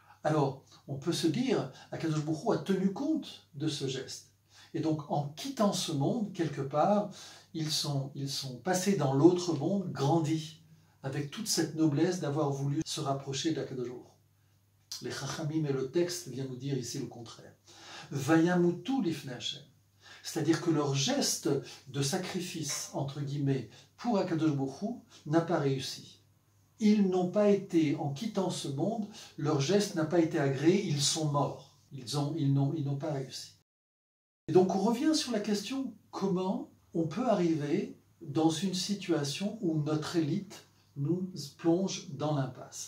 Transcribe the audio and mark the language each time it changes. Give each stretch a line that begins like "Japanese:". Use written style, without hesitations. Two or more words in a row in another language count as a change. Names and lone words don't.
French: Alors, on peut se dire, Akadosh Baruch Hu a tenu compte de ce geste. Et donc, en quittant ce monde, quelque part, ils sont passés dans l'autre monde, grandis, avec toute cette noblesse d'avoir voulu se rapprocher d'Akadosh Baruch Hu. Les Chachamim et le texte viennent nous dire ici le contraire.
Hebrew: וימותו לפני ה.
French: C'est-à-dire que leur geste de sacrifice, entre guillemets, pour Akadosh Baruch Hu n'a pas réussi. Ils n'ont pas été, en quittant ce monde, leur geste n'a pas été agréé, ils sont morts. Ils n'ont pas réussi. Et donc on revient sur la question, comment on peut arriver dans une situation où notre élite nous plonge dans l'impasse.